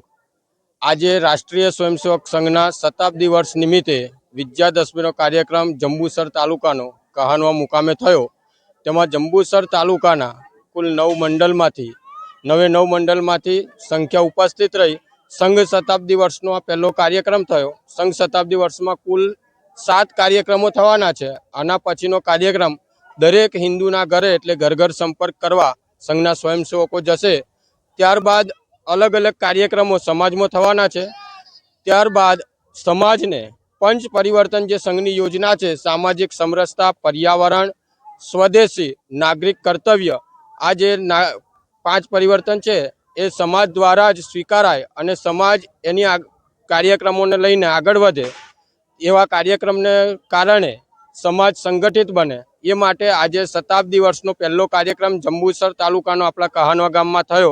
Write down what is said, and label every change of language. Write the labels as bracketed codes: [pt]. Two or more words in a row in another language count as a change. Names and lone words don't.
[gu] આજ રાષ્ટ્રીય સ્વયંસેવક સંઘના શતાબ્દી વર્ષ નિમિત્તે વિજયાદશમીનો કાર્યક્રમ જંબૂસર તાલુકાનો કહાનવા મુકામે થયો। તેમાં જંબૂસર તાલુકાના કુલ 9 મંડલમાંથી સંખ્યા ઉપસ્થિત રહી સંઘ શતાબ્દી વર્ષનો આ પહલો કાર્યક્રમ થયો। સંઘ શતાબ્દી વર્ષમાં કુલ 7 કાર્યક્રમો થવાના છે। આના પછીનો કાર્યક્રમ દરેક હિંદૂના ઘરે એટલે ઘર ઘર સંપર્ક કરવા સંઘના સ્વયંસેવકો જશે। ત્યારબાદ અલગ અલગ કાર્યક્રમો સમાજ મેં થવાના છે। ત્યારબાદ સમાજ ને પંચ પરિવર્તન જે સંઘની યોજના હૈ, સામાજિક સમરસતા, પર્યાવરણ, સ્વદેશી, નાગરિક કર્તવ્ય, આ જે 5 પરિવર્તન હૈ એ સમાજ દ્વારા જ સ્વીકારાય અને સમાજ એની કાર્યક્રમો ને લઈને આગળ વધે એવા કાર્યક્રમને કારણે સમાજ સંગઠિત બને યે માટે આજ શતાબ્દી વર્ષનો પહલો કાર્યક્રમ જંબૂસર તાલુકાનો આપલા કહાનવા ગામમાં થયો।